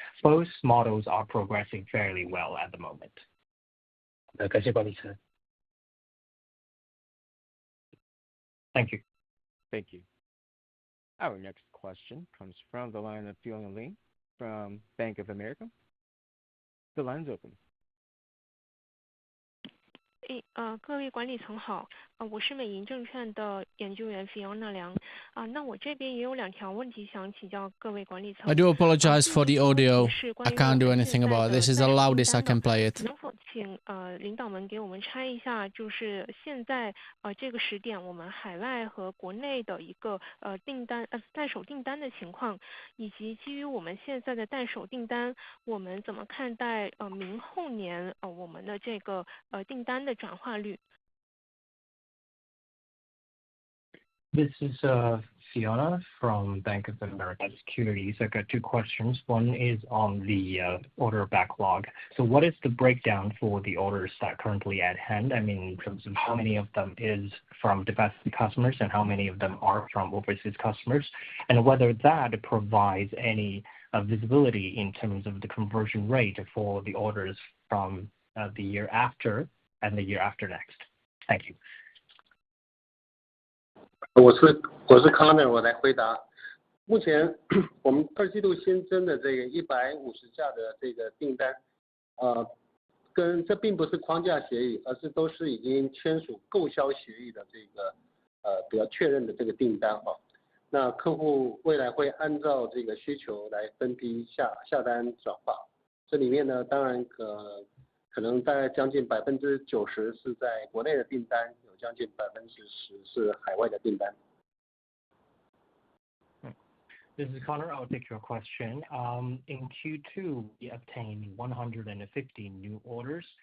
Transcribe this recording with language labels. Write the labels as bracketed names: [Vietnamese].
[English] Both models are progressing fairly well at the moment. [Chinese] 感谢管理层。 [English] Thank you. Thank you. Our next question comes from the line of Fiona Ling from Bank of America. The line's open. [Chinese] 各位管理层好，我是美银证券的研究员 Fiona 梁，那我这边也有2条问题想请教各位管理层。 [English] I do apologize for the audio. I can't do anything about it. This is the loudest I can play it. [Chinese] 能否请领导们给我们拆一下，就是现在这个时点我们海外和国内的一个订单待手订单的情况，以及基于我们现在的待手订单，我们怎么看待明后年我们的这个订单的转化率。 [English] This is Fiona from Bank of America Securities. I got 2 questions. One is on the order backlog. So what is the breakdown for the orders that currently at hand? I mean, in terms of how many of them is from domestic customers and how many of them are from overseas customers, and whether that provides any visibility in terms of the conversion rate for the orders from the year after and the year after next. Thank you. [Chinese] 我是 Connor， 我来回答。目前我们2季度新增的这个150架的这个订单，跟这并不是框架协议，而是都是已经签署购销协议的这个比较确认的这个订单哈。那客户未来会按照这个需求来分批下单转化。这里面呢，当然可能大概将近90%是在国内的订单，有将近10%是海外的订单。 [English] This is Connor. I'll take your question. In Q2, we obtained 150 new orders.